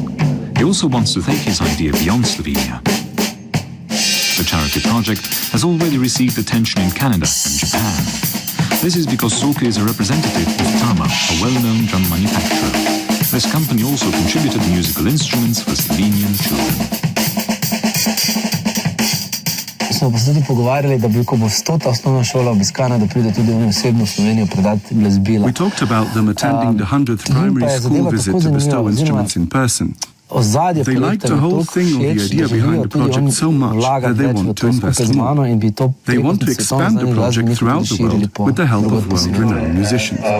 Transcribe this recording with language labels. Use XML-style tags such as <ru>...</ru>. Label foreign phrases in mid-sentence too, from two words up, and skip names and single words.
<en>He also wants to take his idea beyond Slovenia. The charity project has already received attention in Canada and Japan. This is because Soki is a representative of Tama, a well-known drum manufacturer. This company also contributed musical instruments for Slovenian children.</en> <sl>Smo pa se tudi pogovarjali, da bi, ko bo 100. osnovna šola obiskana, da pride tudi oni osebno v Slovenijo predati glasbila.</sl> <en>We talked about them attending the 100th primary school visit to bestow instruments in person. They liked the whole thing or the idea behind the project so much that they want to invest more. They want to expand the project throughout the world with the help of world-renowned musicians.</en>